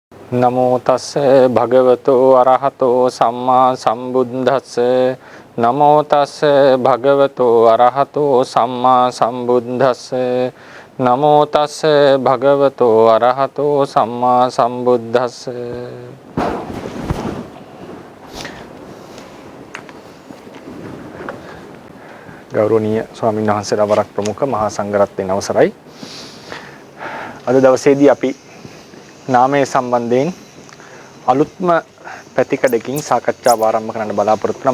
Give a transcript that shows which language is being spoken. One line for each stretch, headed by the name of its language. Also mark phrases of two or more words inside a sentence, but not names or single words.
Pali: නමෝ තස්ස භගවතු අරහතෝ සම්මා සම්බුද්දස්ස නමෝ තස්ස භගවතු අරහතෝ සම්මා සම්බුද්දස්ස නමෝ තස්ස භගවතු අරහතෝ සම්මා සම්බුද්දස්ස.
Sinhala: ගෞරවනීය ස්වාමීන් වහන්සේලා වරක් ප්‍රමුඛ මහා සංඝරත්නයේ අවසරයි. අද දවසේදී අපි නාමයේ සම්බන්ධයෙන් අලුත්ම පැතිකඩකින් සාකච්ඡාව ආරම්භ කරන්න බලාපොරොත්තු වෙනවා.